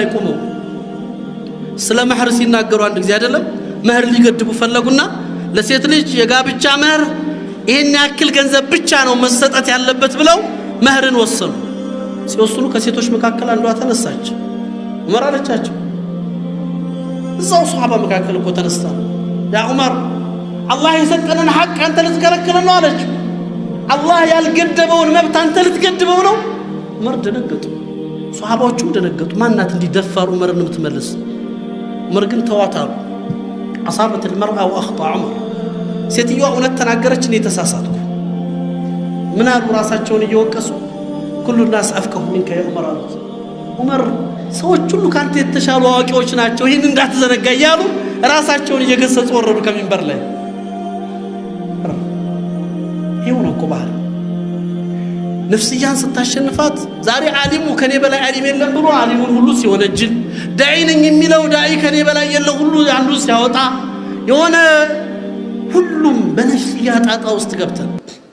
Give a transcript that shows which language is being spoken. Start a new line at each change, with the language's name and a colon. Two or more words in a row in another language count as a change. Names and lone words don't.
Amharic: ቆመው ስለ መህር ሲናገሩ አንድ ጊዜ አይደለም መህር ሊገድቡ ፈለጉና ለሴት ልጅ የጋብቻ መህር ይሄን ያክል ገንዘብ ብቻ ነው መሰጠት ያለበት ብለው መህርን ወሰኑ። ሲወስኑ ከሴቶች መካከል አንዷ ተነሳች። ዑመር አለቻቸው እዛው ሱሐባ መካከል እኮ ተነስታ ያ ዑመር አላህ የሰጠንን ሐቅ አንተ ልትከለክለን ነው አለች። አላህ ያልገደበውን መብት አንተ ልትገድበው ነው? ዑመር ደነገጡ። ሱሐባዎቹም ደነገጡ። ማናት እንዲደፋር ዑመርን የምትመልስ? ዑመር ግን ተዋታሉ።
Arabic: أصابت المرأة وأخطأ
Amharic: ዑመር ሴትዮዋ እውነት ተናገረች እኔ ተሳሳትኩ። ምን አሉ ራሳቸውን እየወቀሱ
Arabic: كل الناس افقه منك يا
Amharic: ዑመር አሉት። ዑመር ሰዎች ሁሉ ካንተ የተሻሉ አዋቂዎች ናቸው ይሄን እንዳትዘነጋ እያሉ ራሳቸውን እየገሰጹ ወረዱ ከሚንበር ላይ። ይሁን እኮ ባህል ነፍስያን ስታሸንፋት ዛሬ ዓሊሙ ከኔ በላይ ዓሊም የለም ብሎ ዓሊሙን ሁሉ ሲወነጅል ዳዒ ነኝ የሚለው ዳዒ ከኔ በላይ የለ ሁሉ አንዱ ሲያወጣ የሆነ ሁሉም በነፍስያ ጣጣ ውስጥ ገብተን